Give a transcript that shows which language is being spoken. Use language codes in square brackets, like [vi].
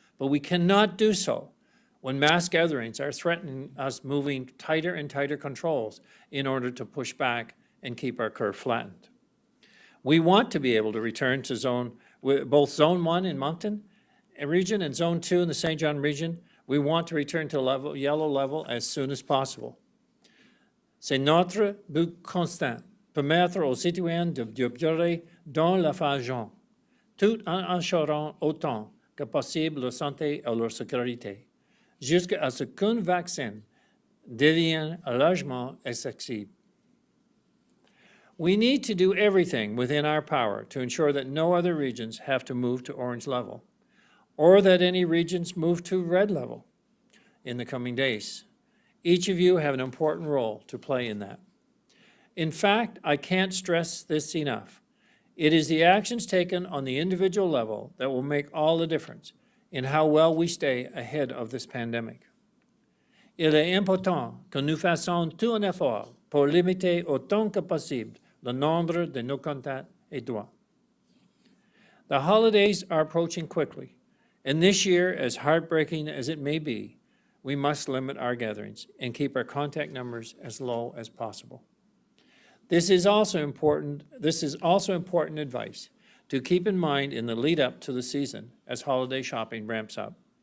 [en] But we cannot do so when mass gatherings are threatening us moving tighter and tighter controls in order to push back and keep our curve flattened. We want to be able to return to both Zone 1 in Moncton region and Zone 2 in the St. John region. We want to return to yellow level as soon as possible. [fr] C'est notre but constant, permettre aux citoyens de demeurer dans la région, tout en assurant autant que possible leur santé et leur sécurité, jusqu'à ce qu'un vaccin devienne largement accessible. [en] We need to do everything within our power to ensure that no other regions have to move to orange level, or that any regions move to red level in the coming days. Each of you have an important role to play in that. In fact, I can't stress this enough. It is the actions taken on the individual level that will make all the difference in how well we stay ahead of this pandemic. [fr] Il est important que nous fassions tout un effort pour limiter autant que possible le nombre de nos contacts étroits. [en] The holidays are approaching quickly, and this year, as heartbreaking as it may be, we must limit our gatherings and keep our contact numbers as low as possible. This is also important advice to keep in mind in the lead up to the season as holiday shopping ramps up.